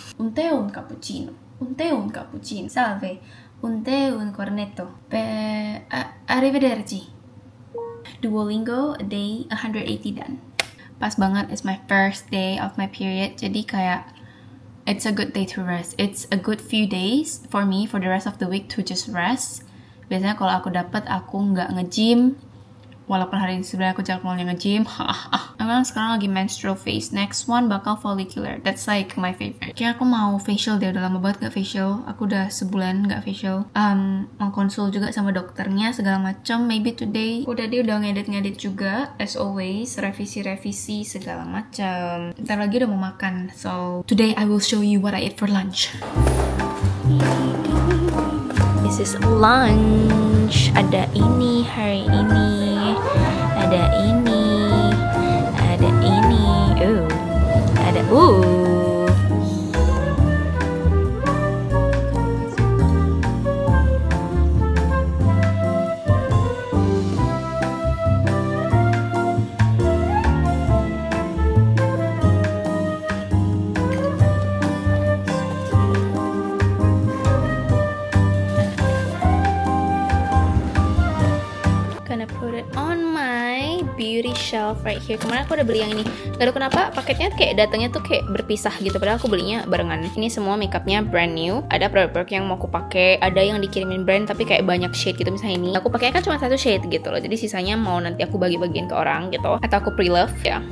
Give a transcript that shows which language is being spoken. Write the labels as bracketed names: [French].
[Italian] Un cappuccino, salve, un cornetto, arrivederci. [English] Duolingo, a day, 180 done. [Indonesian] Pas banget, [English] it's my first day of my period, [Indonesian] jadi kayak [English] it's a good day to rest. It's a good few days for me for the rest of the week to just rest. [Indonesian] Biasanya kalau aku dapat aku nggak nge-gym, walaupun hari ini sebenarnya aku jadwalnya nge-gym. Emang sekarang lagi menstrual phase. Next one bakal follicular. [English] That's like my favorite. [Indonesian] Kayak aku mau facial deh, udah lama banget gak facial. Aku udah sebulan gak facial. Mau konsul juga sama dokternya segala macam. [English] Maybe today. [Indonesian] Aku tadi udah ngedit juga, [English] as always, [Indonesian] revisi segala macam. Ntar lagi udah mau makan. [English] So today I will show you what I ate for lunch. This is lunch. [Indonesian] Ada ini hari ini. Ada ini. Ada ini. Ada [English] gonna put it on my beauty shelf right here. [Indonesian] Kemarin aku udah beli yang ini. Gak tahu kenapa paketnya kayak datangnya tuh kayak berpisah gitu, padahal aku belinya barengan. Ini semua makeupnya brand new. Ada produk-produk yang mau aku pakai, ada yang dikirimin brand tapi kayak banyak shade gitu. Misalnya ini aku pakai kan cuma satu shade gitu loh, jadi sisanya mau nanti aku bagi-bagiin ke orang gitu, atau aku pre-love ya.